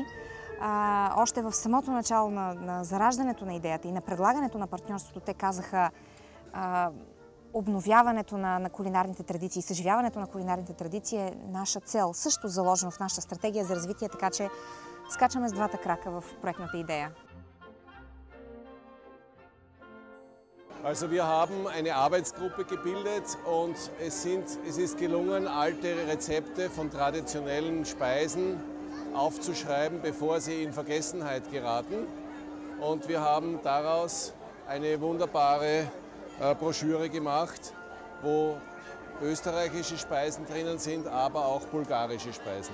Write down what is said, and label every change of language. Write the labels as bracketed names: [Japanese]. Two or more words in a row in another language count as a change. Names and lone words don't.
[Bulgarian] Още в самото начало на зараждането на идеята и на предлагането на партньорството те казаха обновяването на кулинарните традиции, съживяването на кулинарните традиции е наша цел, също заложено в нашата стратегия за развитие, така че скачаме с двата крака в проектната идея. [German] Also wir haben eine Arbeitsgruppe gebildet und es ist gelungen, alte Rezepte von traditionellen Speisen aufzuschreiben, bevor sie in Vergessenheit geraten. Und wir haben daraus eine wunderbare Broschüre gemacht, wo österreichische Speisen drinnen sind, aber auch bulgarische Speisen.